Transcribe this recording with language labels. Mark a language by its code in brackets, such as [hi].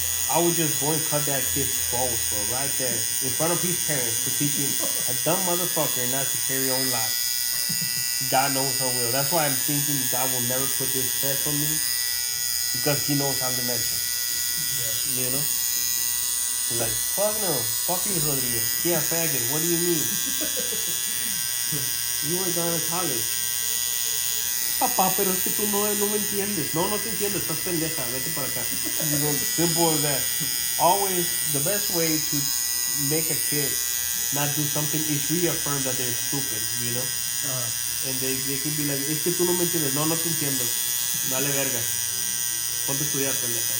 [en] I would just go and cut that kid's balls, bro, right there, in front of his parents, for teaching a dumb motherfucker not to carry on life. God knows I will. That's why I'm thinking God will never put this test on me, because He knows I'm the mentor. Yeah. You know? Like, fuck no. Fuck you, Rodrigo. Yeah, faggot. What do you mean? You were going to college. [es] Papá, pero es que tú no me entiendes. No te entiendes. Estás pendeja. Vete para acá. [en] You know, simple as that. Always, the best way to make a kid not do something is reaffirm that they're stupid, you know? And they can be like, [es] es que tú no me entiendes. No te entiendo. Dale verga. Ponte a estudiar, pendeja.